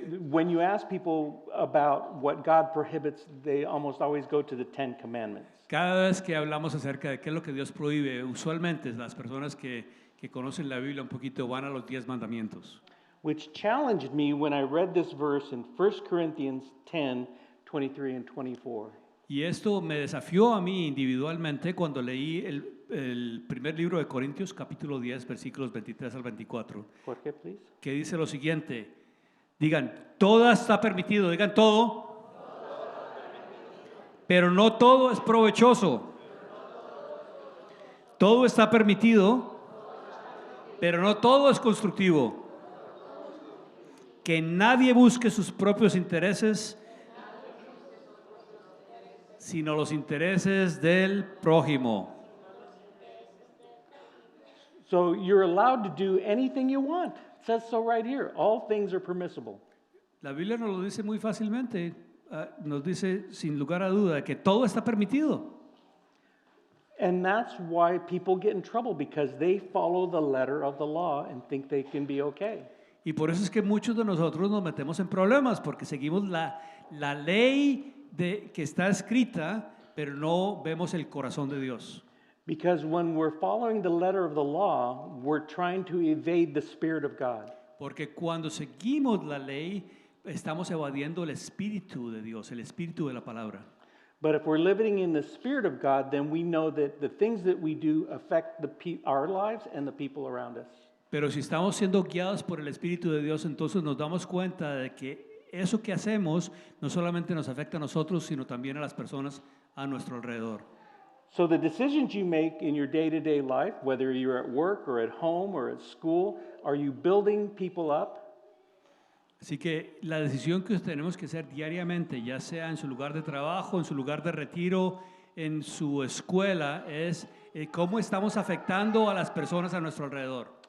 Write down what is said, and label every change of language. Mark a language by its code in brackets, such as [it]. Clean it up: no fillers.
[en] When you ask people about what God prohibits, they almost always go to the Ten Commandments. [es] Cada vez que hablamos acerca de qué es lo que Dios prohíbe, usualmente las personas que conocen la Biblia un poquito van a los 10 mandamientos. [en] Which challenged me when I read this verse in 1 Corinthians 10, 23 and 24. [es] Y esto me desafió a mí individualmente cuando leí el primer libro de Corintios, capítulo 10, versículos 23 al 24, [en] Jorge, please. [es] que dice lo siguiente. Digan, todo está permitido, digan todo, pero no todo es provechoso. Todo está permitido, pero no todo es constructivo. Que nadie busque sus propios intereses, sino los intereses del prójimo. [en] So you're allowed to do anything you want. It says so right here. All things are permissible. [es] La Biblia nos lo dice muy fácilmente. Nos dice sin lugar a duda que todo está permitido. [en] And that's why people get in trouble because they follow the letter of the law and think they can be okay. [es] Y por eso es que muchos de nosotros nos metemos en problemas porque seguimos la ley que está escrita, pero no vemos el corazón de Dios. [en] Because when we're following the letter of the law, we're trying to evade the Spirit of God. [es] Porque cuando seguimos la ley, estamos evadiendo el espíritu de Dios, el espíritu de la palabra. [en] But if we're living in the Spirit of God, then we know that the things that we do affect our lives and the people around us. [es] Pero si estamos siendo guiados por el Espíritu de Dios, entonces nos damos cuenta de que eso que hacemos no solamente nos afecta a nosotros, sino también a las personas a nuestro alrededor. [en] So the decisions you make in your day-to-day life, whether you're at work or at home or at school, are you building people up? [es] Así que la decisión que tenemos que hacer diariamente, ya sea en su lugar de trabajo, en su lugar de retiro, en su escuela, es cómo estamos afectando a las personas a nuestro alrededor.